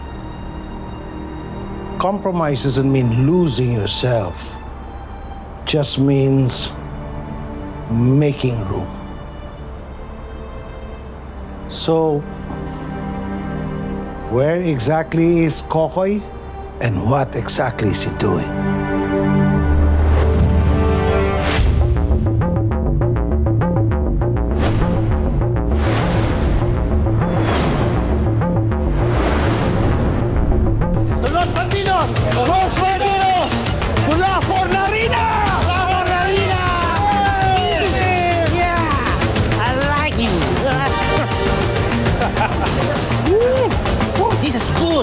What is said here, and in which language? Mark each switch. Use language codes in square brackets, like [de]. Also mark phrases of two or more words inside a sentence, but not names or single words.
[en] Compromise doesn't mean losing yourself. Just means making room. So, where exactly is Kokoy? And what exactly is he doing? [es] Los bandidos! Los bandidos! ¡Mula Fornarina! ¡La Fornarina! [en] Yeah! I like you! This is good!